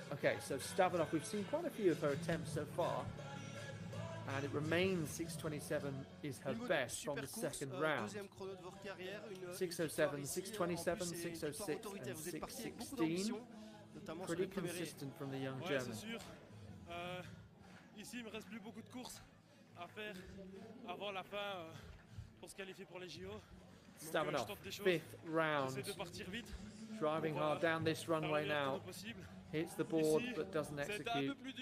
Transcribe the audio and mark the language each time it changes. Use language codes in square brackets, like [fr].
[en] Okay, so Stavanov, we've seen quite a few of her attempts so far, and it remains 6:27 is her best from the second round. 6:07, 6:27, 6:06 and 6:16. Pretty consistent from the young German. [fr] C'est sûr. Ici, il me reste plus beaucoup de courses à faire avant la fin pour se qualifier pour les JO. [en] Stavanov, 5th round. Driving hard down this runway now. Hits the board but doesn't execute.